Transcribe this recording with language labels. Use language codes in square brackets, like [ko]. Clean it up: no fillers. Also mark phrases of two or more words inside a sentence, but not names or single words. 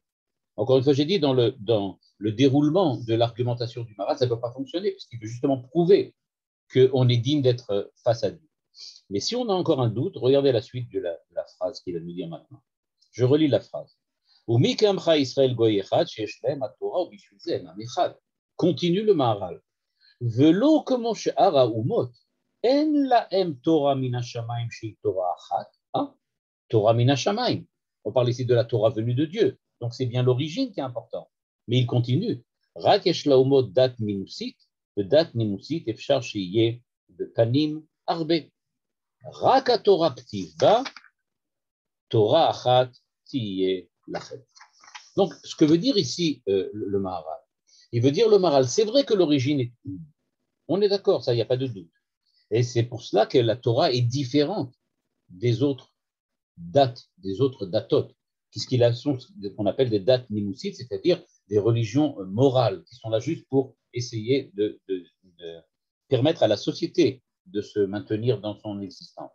[fr] Encore une fois, j'ai dit, dans le déroulement de l'argumentation du Maharal, ça ne peut pas fonctionner, puisqu'il veut justement prouver qu'on est digne d'être face à Dieu. Mais si on a encore un doute, regardez la suite de la phrase qu'il va nous dire maintenant. Je relis la phrase. Continue le Maharal. [he] Velo כמו שאר האומות, אין להם תורה מן השמיים שהיא תורה אחת. Torah מן השמיים. [fr] On parle ici de la Torah venue de Dieu. Donc c'est bien l'origine qui est importante. Mais il continue. [he] רק יש לאומות דת נימוסית, ודת נימוסית אפשר שיהיה בפנים הרבה. רק התורה כתיבה, תורה אחת תהיה לכם. [fr] Donc, ce que veut dire ici le Maharal, il veut dire le Maharal, c'est vrai que l'origine est une. On est d'accord, ça, il n'y a pas de doute. Et c'est pour cela que la Torah est différente des autres dates, des autres datot, puisqu'il a ce qu'on appelle des dates nimoussites, c'est-à-dire des religions morales, qui sont là juste pour essayer de permettre à la société de se maintenir dans son existence.